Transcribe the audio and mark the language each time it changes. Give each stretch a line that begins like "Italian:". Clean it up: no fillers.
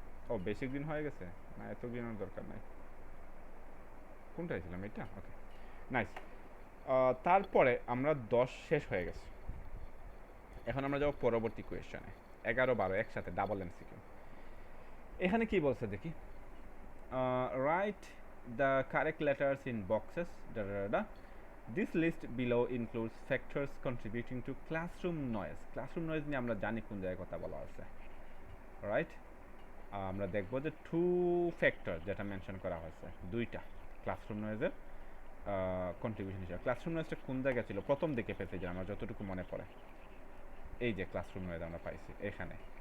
Bangla: ও বেশি গ্রিন হয়ে গেছে, না এত গ্রিনের দরকার নাই। কোনটাই ছিলাম, এটা? ওকে, নাইস। তারপরে আমরা 10 শেষ হয়ে গেছে। এখন আমরা যাবো পরবর্তী কোয়েশ্চনে, 11-12 একসাথে ডাবল এমসিকিউ। এখানে কি বলছে দেখি?
English: Write the correct letters in boxes ডা। This list below includes factors contributing to classroom noise.
Bangla: Classroom noise নিয়ে আমরা জানি কোন জায়গায় কথা বলা আছে, রাইট? আমরা দেখবো যে 2 ফ্যাক্টর যেটা মেনশন করা হয়েছে, দুইটা ক্লাসরুম নয়েজের কন্ট্রিবিউশন হিসেবে। ক্লাসরুম নয়েজটা কোন জায়গায় ছিল? প্রথম দিকে পেতে যে আমার যতটুকু মনে পড়ে, এই যে ক্লাসরুম নয়েজ আমরা পাইছি এখানে।